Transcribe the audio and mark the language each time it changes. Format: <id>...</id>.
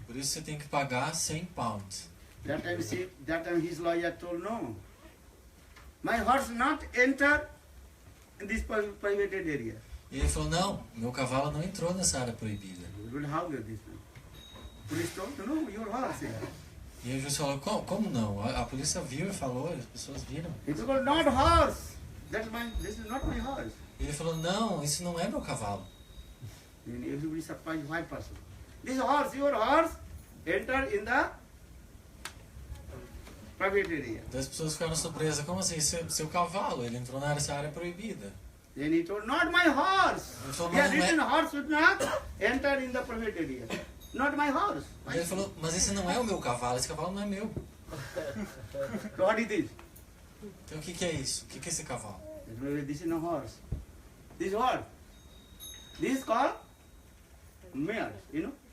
<pt>Por isso você tem que pagar 100 pounds.</pt> <en>That time his lawyer told, no, my horse not enter in this prohibited area.</en> <pt>E ele falou, não, meu cavalo não entrou nessa área proibida.</pt> <en>How did this one? Police told, no, your horse.</en> <pt>E o juiz falou, como não? A polícia viu e falou, as pessoas viram.</pt> <en>He told, not horse. This is not my horse.</en> <pt>E ele falou, não, isso não é meu cavalo.</pt> <en>Then everybody surprised, why person? This horse, your horse? enter in the private area.</en> <pt>Então as pessoas ficaram surpresas. Como assim? Seu cavalo, ele entrou nessa área proibida.</pt> <en>Then he told, not my horse.</en> <pt>Ele falou,</pt> <en>He had</en> <pt>mas não</pt> <en>written</en> <pt>é...</pt> <en>horse would not enter in the private area. Not my horse.</en> <pt>Ele falou, mas esse não é o meu cavalo, esse cavalo não é meu.</pt> <en>So what is this?</en> <pt>Então o que que é isso? O que que é esse cavalo?</pt> <en>This is no horse. This is what? This is called mare, you know?</en>